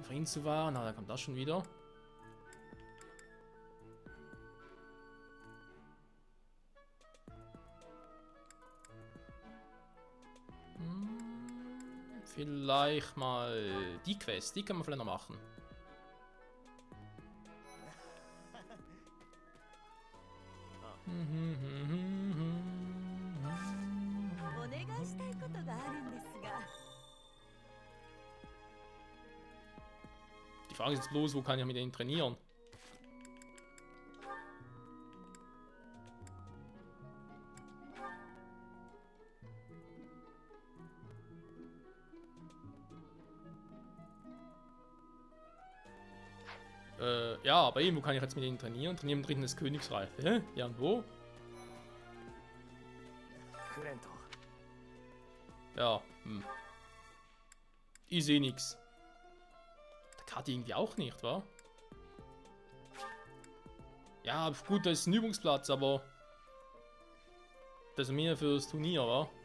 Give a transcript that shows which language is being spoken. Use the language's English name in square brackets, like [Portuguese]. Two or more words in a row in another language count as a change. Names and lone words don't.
[German] Frieden zu wahren. Na, da kommt das schon wieder. Vielleicht mal die Quest, die können wir vielleicht noch machen. [Japanese] お願いしたいことがあるんですが。 [German] Die Frage ist jetzt bloß, wo kann ich mit denen trainieren? Ja, aber eben, wo kann ich jetzt mit denen trainieren? Trainieren im Dritten des Königreich. Hä? Ja, und wo? クレント Ja, Ich sehe nix. Der Karte irgendwie auch nicht, wa? Ja, gut, das ist ein Übungsplatz, aber das ist mehr fürs Turnier, wa?